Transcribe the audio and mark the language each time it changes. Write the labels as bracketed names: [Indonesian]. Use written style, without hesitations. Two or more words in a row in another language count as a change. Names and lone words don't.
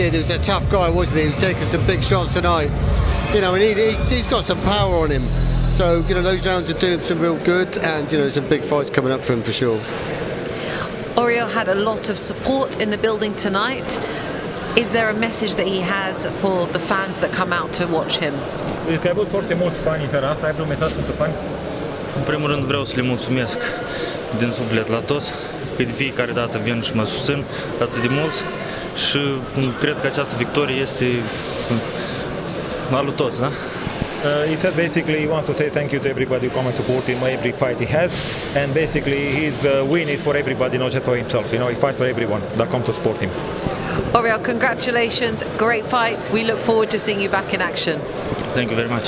[English] He was a tough guy, wasn't he? He was taking some big shots tonight. You know, and he's got some power on him. So, you know, those rounds are doing some real good, and, you know, some big fights coming up for him for sure. Orian had a lot of support in the building tonight. Is there a message that he has for the fans that come out to watch him? [Romanian] Că ai avut foarte mulți fani în seara asta, ai vreun mesaj pentru fani? În primul rând vreau să le mulțumesc din suflet la toți, că de fiecare dată vin și mă susțin atât de mulți și cred că această victorie este a lui toți, da? [English] He said basically he wants to say thank you to everybody who come and support him every fight he has, and basically his win is for everybody, not just for himself. You know, he fights for everyone that come to support him. Orian, congratulations, great fight. We look forward to seeing you back in action. Thank you very much.